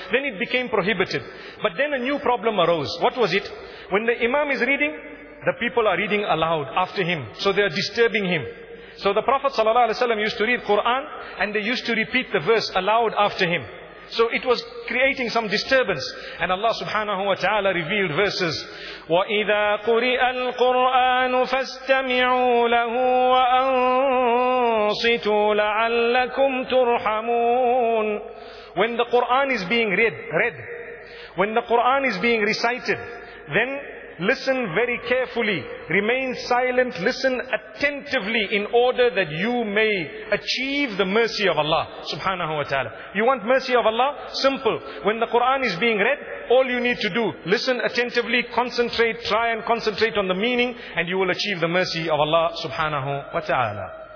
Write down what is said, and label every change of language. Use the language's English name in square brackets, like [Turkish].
[English] Then it became prohibited. But then a new problem arose. What was it? When the imam is reading, the people are reading aloud after him. So they are disturbing him. So the Prophet sallallahu alaihi wasallam used to read Quran, and they used to repeat the verse aloud after him. So it was creating some disturbance. And Allah subhanahu wa ta'ala revealed verses, [Arabic] وَإِذَا قُرِئَ الْقُرْآنُ فَاسْتَمِعُوا لَهُ وَأَنصِتُوا لَعَلَّكُمْ تُرْحَمُونَ. [English] When the Quran is being read, when the Quran is being recited, then listen very carefully, remain silent, listen attentively in order that you may achieve the mercy of Allah subhanahu wa ta'ala. You want mercy of Allah? Simple. When the Quran is being read, all you need to do, listen attentively, concentrate, try and concentrate on the meaning, and you will achieve the mercy of Allah subhanahu wa ta'ala.